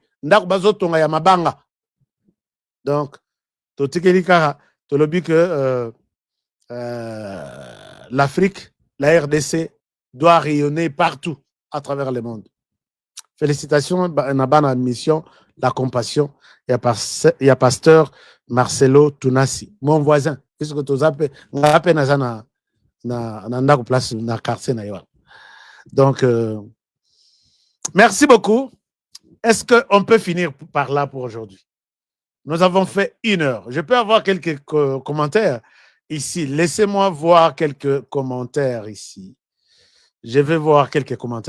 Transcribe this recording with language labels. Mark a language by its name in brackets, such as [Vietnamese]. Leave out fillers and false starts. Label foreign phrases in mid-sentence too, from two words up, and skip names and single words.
[French] Donc, tu que l'Afrique, la RDC, doit rayonner partout à travers le monde. Félicitations, Nabana mission, la compassion. Il y a pasteur Marcelo Tunasi, mon voisin. Puisque tu as place na quartier na. Donc, merci beaucoup. Est-ce qu'on peut finir par là pour aujourd'hui? Nous avons fait 1 heure. Je peux avoir quelques commentaires ici. Laissez-moi voir quelques commentaires ici. Je vais voir quelques commentaires.